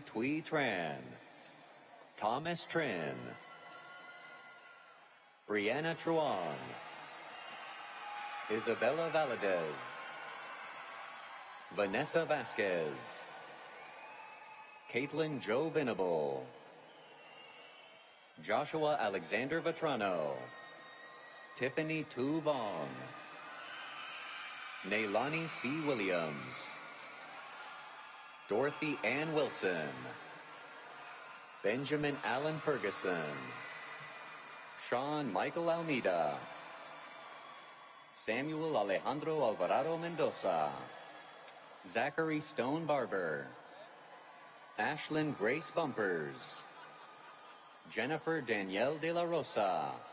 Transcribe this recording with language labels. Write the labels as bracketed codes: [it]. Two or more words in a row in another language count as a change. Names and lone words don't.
[en] Tui Tran, Thomas Trin, Brianna Truong, Isabella Valadez, Vanessa Vasquez, Caitlin Jo Venable, Joshua Alexander Vetrano, Tiffany Tu Vong, Neilani C. Williams, Dorothy Ann Wilson, Benjamin Allen Ferguson, Sean Michael Almeida, Samuel Alejandro Alvarado Mendoza, Zachary Stone Barber, Ashlyn Grace Bumpers, Jennifer Danielle De La Rosa,